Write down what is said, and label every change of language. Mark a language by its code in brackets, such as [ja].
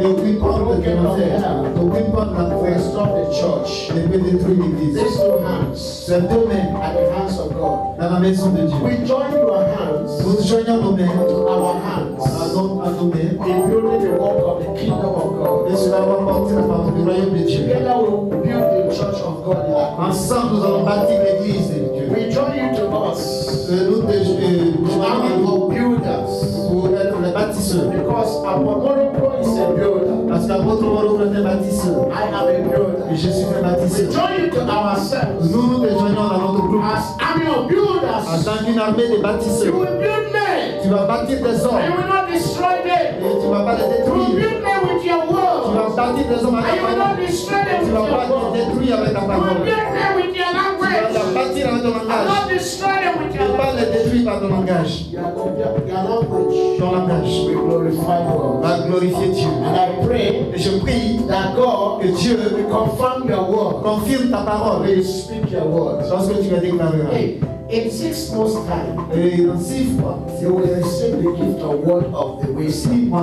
[fr] Et aucune porte de l'enfer, aucune porte de [en] Will [fr] l'enfer [en] stop the church. [fr] ne peut détruire l'église. [en] These two hands [fr] Ces deux mains [en] are the hands of God. [fr] dans la maison de Dieu. [en] We join your hands [fr] Nous joignons nos mains [en] to our hands [fr] à nos mains [en] in building the work of the kingdom of God. [fr] et cela va porter la parole du royaume de Dieu. [en] Together we will build the church of God in our hands. [fr] Ensemble, nous allons bâtir l'église de Dieu. [en] We join you to us, [fr] Nous [en] army of builders, [fr] pour être les bâtisseurs. [en] because Apollo is a builder. [fr] Parce qu'apôtre Moro est un bâtisseur. [en] I am a builder. [fr] Et je suis un [en] We [fr] bâtisseur. [en] join you to ourselves [fr] Nous nous rejoignons dans notre groupe [en] as army of [fr] en [en] builders. [fr] tant qu'une armée de [en] You [fr] bâtisseurs. [en] will build men. [fr] Tu vas bâtir des [en] And you [fr] hommes [en] will not destroy them. [fr] et tu ne vas pas les [en] You will [fr] détruire. [en] build men with your [fr] Tu [en] word. [fr] vas bâtir des hommes [en] And [fr] avec [en] you [fr] ta [en] will [fr] parole. [en] not destroy them [fr] Tu [en] with [fr] ne vas [en] your [fr] pas les [en] word. [fr] détruire avec ta [en] You will [fr] parole. [en] build men with your [fr] Tu vas [en] language. [fr] les bâtir avec ton [en] And [fr] langage. [en] not destroy them with [fr] Tu ne [en] your [fr] vas pas les [en] language. [fr] détruire par ton langage. [en] Your language [fr] Ton langage [en] will glorify God. [fr] va glorifier Dieu. [en] And I pray [fr] Et je prie [en] that God [fr] que Dieu [en] will confirm your word. [fr] confirme ta parole [en] Will speak your word. [fr] lorsque tu la déclareras. [en] Hey, in 6 months' time, [fr] Et dans 6 fois, [en] you will receive the gift of word of the wisdom.